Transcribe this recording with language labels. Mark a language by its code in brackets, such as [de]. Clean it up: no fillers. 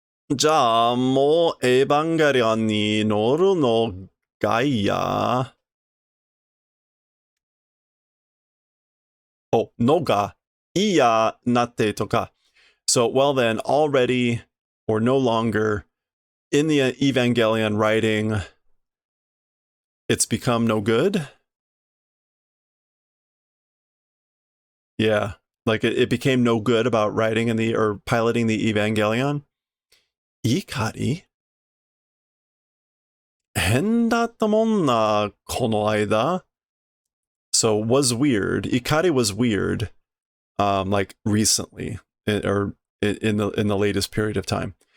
[ja] じゃあもうエヴァンゲリオンに乗るのがいや。 Oh, のがいいやなってとか. [en] So, well then, already or no longer in the Evangelion writing, it's become no good. Yeah, like it became no good about writing or piloting the Evangelion. Ikari? [ja] 変だったもんな、この間. [en] So was weird. Ikari was weird, like recently, or in the latest period of time.